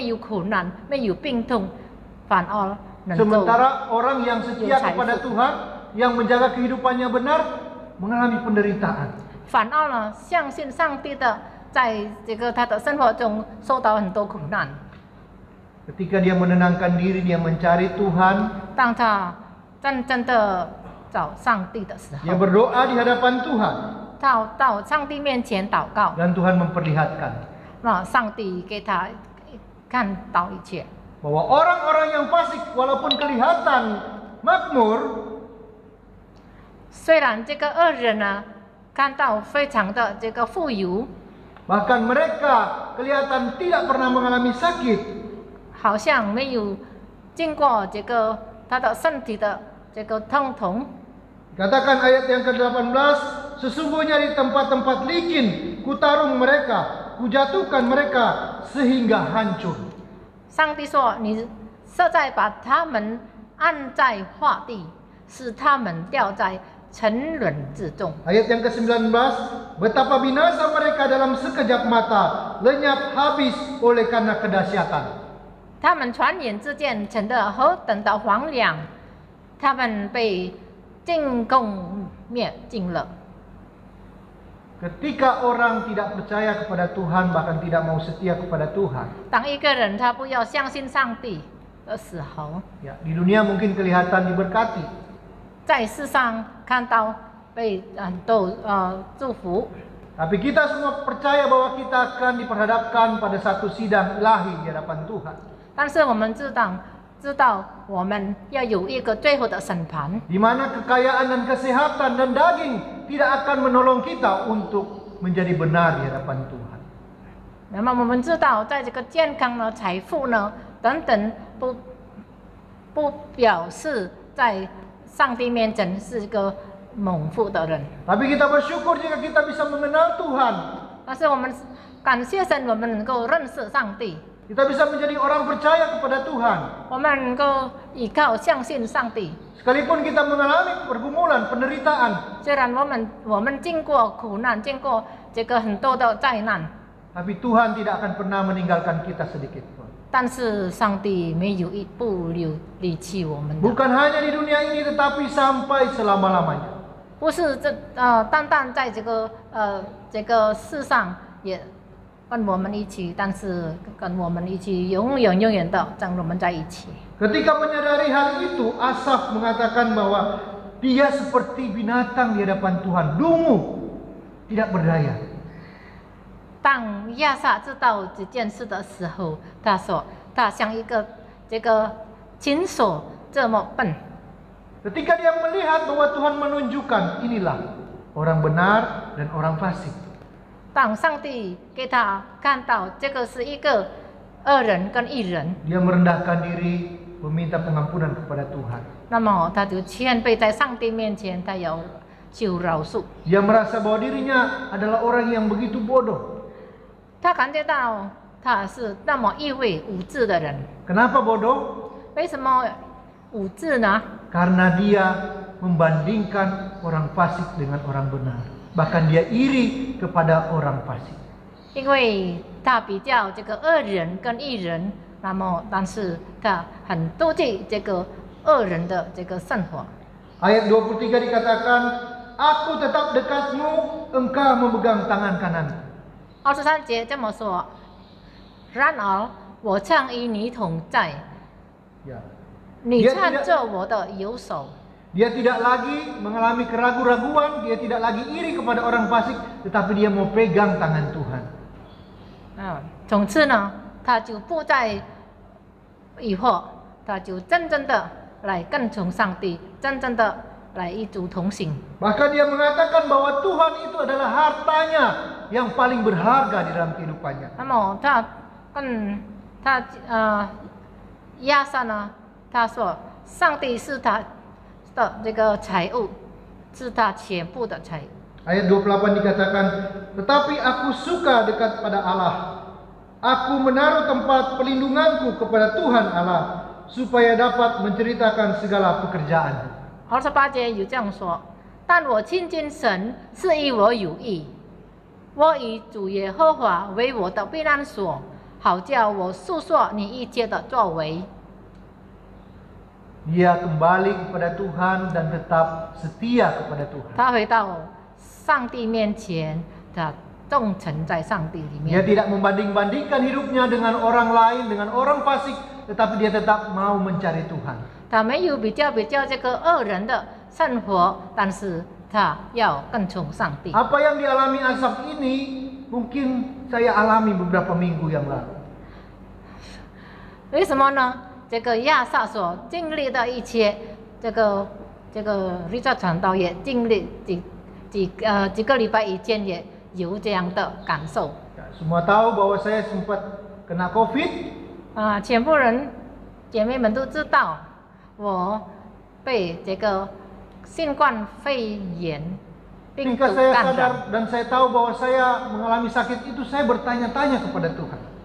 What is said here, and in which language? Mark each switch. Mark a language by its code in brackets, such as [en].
[zh] 没有苦难，没有病痛，反而能够 [id] Sementara orang yang setia kepada Tuhan, yang menjaga kehidupannya benar, mengalami penderitaan. [zh] 反而呢，相信上帝的，在这个他的生活中受到很多苦难。 [id] Ketika dia menenangkan diri, dia mencari Tuhan, [zh] 当他真正的找上帝的时 [id] dia [zh] 候， [id] berdoa di hadapan Tuhan, [zh] 到上帝面前祷告， [id] dan Tuhan memperlihatkan [zh] 那上帝给他看到一切。 [id] bahwa orang-orang yang fasik walaupun kelihatan makmur, [zh] 虽然这个恶人呢，看到非常的这个富有， [id] bahkan mereka kelihatan tidak pernah mengalami sakit, [zh] 好像没有经过这个他的身体的这个疼痛。 [id] Katakan ayat yang ke-18, sesungguhnya di tempat-tempat licin kutarung mereka, kujatuhkan mereka sehingga hancur. [zh] 上帝说：“你实在把他们按在化地，使他们掉在沉沦之中。” [id] Ayat yang ke-19, betapa binasa mereka dalam sekejap mata, lenyap habis oleh karena kedahsyatan. [zh] 他们转眼之间成得何等的荒凉，他们被进攻灭尽了。 [id] Ketika orang tidak percaya kepada Tuhan, bahkan tidak mau setia kepada Tuhan. [zh] 当一个人他不要相信上帝的时候， [id] Ya, di dunia mungkin kelihatan diberkati. [zh] 在世上看到被很多祝福， [id] Tapi kita semua percaya bahwa kita akan diperhadapkan pada satu sidang ilahi di hadapan Tuhan. [zh] 但是我们知道我们要有一个最后的审判， [id] Di mana kekayaan dan kesehatan dan daging tidak akan menolong kita untuk menjadi benar di hadapan Tuhan. [zh] 那么我们知道，在这个健康呢、财富呢等等，不表示在上帝面前是一个蒙福的人。 [id] Tapi kita bersyukur jika kita bisa mengenal Tuhan. [zh] 但是我们感谢神，我们能够认识上帝， [id] Kita bisa menjadi orang percaya kepada Tuhan. [zh] 我们能够依靠相信上帝。 [id] Sekalipun kita mengalami pergumulan, penderitaan, [zh] 虽然我们经过苦难，经过这个很多的灾难， [id] tapi Tuhan tidak akan pernah meninggalkan kita sedikit pun. [zh] 但是上帝没有不离弃我们的。 [id] Bukan hanya di dunia ini, tetapi sampai selama-lamanya. [zh] 不是单单在这个世上也跟我们一起，但是跟我们一起永远的跟我们在一起。 [id] Ketika menyadari hal itu, Asaf mengatakan bahwa dia seperti binatang di hadapan Tuhan, dungu, tidak berdaya. [zh] 当亚萨知道这件事的时候，他说他像一个这个禽兽这么笨。 [id] Ketika dia melihat bahwa Tuhan menunjukkan inilah orang benar dan orang fasik. [zh] 当上帝给他看到这个是一个恶人跟义人， [id] Dia merendahkan diri, meminta pengampunan kepada Tuhan. [zh] 那么他就谦卑在上帝面前，他要求饶恕。 [id] Dia merasa bahwa dirinya adalah orang yang begitu bodoh. [zh] 他感觉到他是那么一位无知的人。 [id] Kenapa bodoh? [zh] 为什么无知呢？ [id] Karena dia membandingkan orang fasik dengan orang benar. Bahkan dia iri kepada orang fasik. [zh] 因为他比较这个恶人跟义人，那么但是他很妒忌这个恶人的这个生活。 [id] Ayat 23 dikatakan, Aku tetap dekatmu, engkau memegang tangan kananku. [zh] 23节这么说：然而我常与你同在， [id] Ya. [zh] 你搀着我的右手。 [id] Dia tidak lagi mengalami keraguan-raguan, dia tidak lagi iri kepada orang fasik, tetapi dia mau pegang tangan Tuhan. [zh] 从此呢，他就不再疑惑，他就真正的来跟从上帝，真正的来与主同行。 [id] Bahkan dia mengatakan bahwa Tuhan itu adalah hartanya yang paling berharga di dalam kehidupannya. [zh] 那么他跟他亚萨呢，他说上帝是他的这个财物，是他全部的财物。 [id] Ayat 28 dikatakan, tetapi aku suka dekat pada Allah. Aku menaruh tempat pelindunganku kepada Tuhan Allah, supaya dapat menceritakan segala pekerjaan. [zh] 28节有这样说：但我亲近神是与我有益，我以主耶和华为我的避难所，好叫我述说你一切的作为。 [id] Dia kembali kepada Tuhan dan tetap setia kepada Tuhan. [zh] 他回到上帝面前，他忠诚在上帝里 [id] Dia tidak membanding-bandingkan hidupnya dengan orang lain, dengan orang fasik, tetapi dia tetap mau mencari Tuhan. [zh] 他没有比较这个恶人的生活，但是他要跟从上帝。 [id] Apa yang dialami Asaf ini mungkin saya alami beberapa minggu yang lalu. [zh] 为什么呢？这个亚萨所经历的一切，这个Richard 传道也经历几个礼拜以前也有这样的感受。 [id] Semua tahu bahwa saya sempat kena COVID. [zh] 全部人姐妹们都知道，我被这个新冠肺炎病毒 [id] Ketika saya [zh] 感染。 [id] sadar dan saya tahu bahwa saya mengalami sakit itu, saya bertanya-tanya kepada Tuhan.